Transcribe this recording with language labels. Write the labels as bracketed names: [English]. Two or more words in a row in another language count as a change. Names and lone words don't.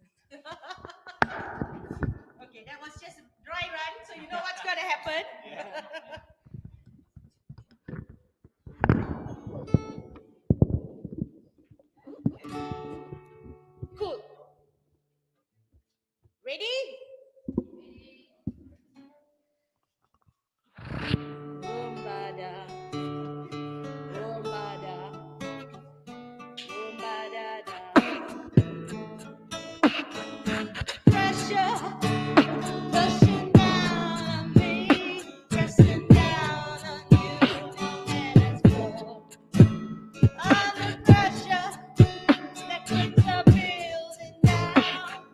[English] Okay, that was just a dry run, so you know what's going to happen. Cool. Ready? Boom-ba-da. Boom-ba-da. Boom-ba-da-da. Pressure, pushing down on me, pressing down on you, and it's more. Under pressure, that keeps the building down.